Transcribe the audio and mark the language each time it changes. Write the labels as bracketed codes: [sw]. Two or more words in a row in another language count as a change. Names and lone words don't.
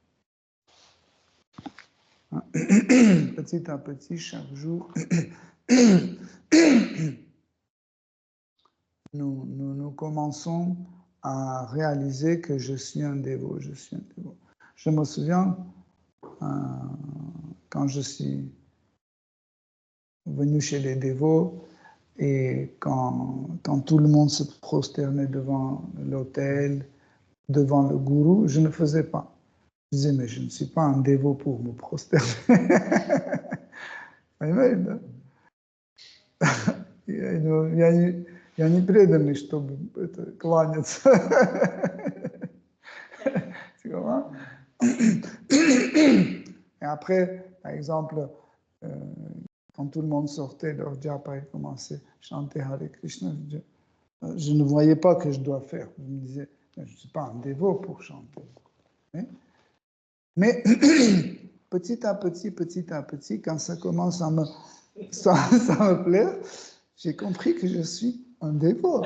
[fr] Petit à petit, chaque jour, nous commençons à réaliser que je suis un dévot, Je me souviens, quand je suis venu chez les dévots, et quand tout le monde se prosternait devant l'autel, devant le gourou, je ne faisais pas. Je disais, mais je ne suis pas un dévot pour me prosterner. [ru] Я не преданный, чтобы кланяться. [fr] Et après, par exemple, quand tout le monde sortait, leur japa et commençait à chanter Hare Krishna, je ne voyais pas que je dois faire. Je me disais, je ne suis pas un dévot pour chanter. Mais petit à petit, quand ça commence à me plaire, j'ai compris que je suis un dévot.